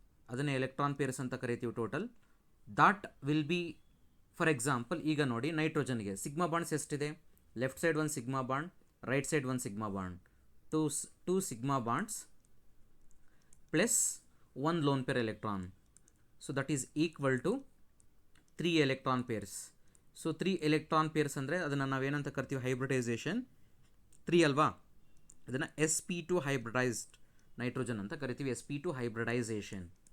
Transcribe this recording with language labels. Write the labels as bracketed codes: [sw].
[kn] ಅದನ್ನೇ electron pairs ಅಂತ ಕರಿತೀವಿ total. [en] that will be, for example, [kn] ಈಗ ನೋಡಿ ನೈಟ್ರೋಜನ್ಗೆ ಸಿಗ್ಮಾ ಬಾಂಡ್ಸ್ ಎಷ್ಟಿದೆ? [en] Left side ಒಂದು sigma bond, right side one sigma bond, two sigma bonds plus one lone pair electron, so that is equal to 3 electron pairs. So 3 electron pairs [kn] ಅಂದರೆ ಅದನ್ನು ನಾವೇನಂತ ಕರಿತೀವಿ? Hybridisation. 3 ಅಲ್ವಾ, ಅದನ್ನು sp2 ಹೈಬ್ರಿಡೈಸ್ಡ್ ನೈಟ್ರೋಜನ್ ಅಂತ ಕರಿತೀವಿ. [en] sp2 hybridisation.